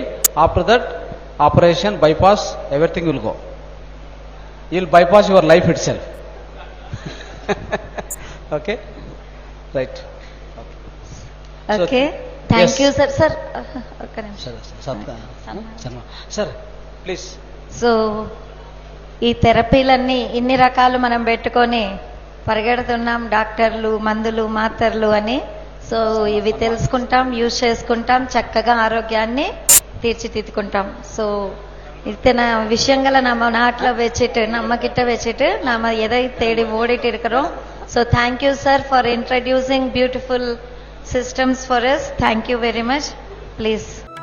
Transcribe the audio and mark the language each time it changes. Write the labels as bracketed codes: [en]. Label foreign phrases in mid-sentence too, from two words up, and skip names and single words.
[en] After that, operation, bypass, everything will go. You will bypass your life itself. Okay, right. Okay. Thank you, sir. Sir, please. [te] సో ఈ థెరపీలన్నీ ఇన్ని రకాలు మనం పెట్టుకొని పరిగెడుతున్నాం, డాక్టర్లు, మందులు, మాత్రలు అని. సో ఇవి తెలుసుకుంటాం, యూజ్ చేసుకుంటాం, చక్కగా ఆరోగ్యాన్ని తీర్చిదిద్దుకుంటాం. [ta] సో இத்தனை விஷயங்களை நம்ம நாட்டில் வச்சுட்டு, நம்ம கிட்ட வச்சுட்டு நாம எதை தேடி ஓடிட்டு இருக்கிறோம். [en] So thank you, sir, for introducing beautiful systems for us. Thank you very much. Please.